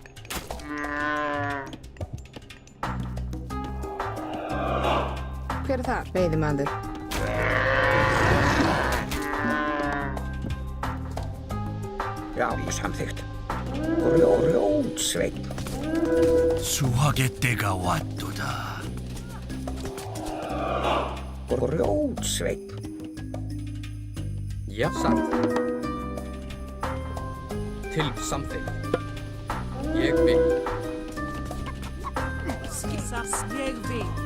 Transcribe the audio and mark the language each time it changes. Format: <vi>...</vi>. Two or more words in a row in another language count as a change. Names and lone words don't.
<is>Hver er þar? Veiðimaður. Já, samþykkt. Grjótsveinn.</is> <ko>수확의 때가 왔도다.</ko> <is>Grjótsveinn. Já, satt. Til samþykkt. Ég vil. Ég vil.</is>